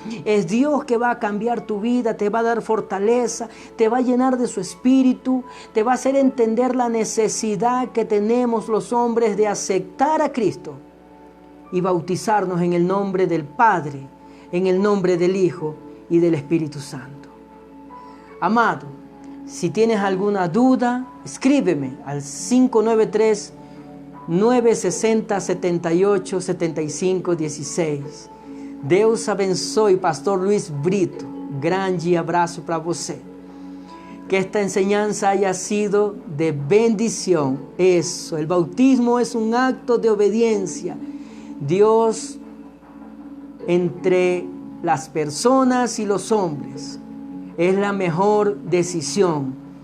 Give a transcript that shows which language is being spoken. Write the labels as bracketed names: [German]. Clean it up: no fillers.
[Spanish] Es Dios que va a cambiar tu vida, te va a dar fortaleza, te va a llenar de su Espíritu, te va a hacer entender la necesidad que tenemos los hombres de aceptar a Cristo y bautizarnos en el nombre del Padre, en el nombre del Hijo y del Espíritu Santo. Amado, si tienes alguna duda, escríbeme al 593-960-78-75-16. [Portuguese] Deus abençoe, Pastor Luis Brito. Grande abraço para você. [Spanish] Que esta enseñanza haya sido de bendición. Eso, el bautismo es un acto de obediencia. Dios entre las personas y los hombres es la mejor decisión.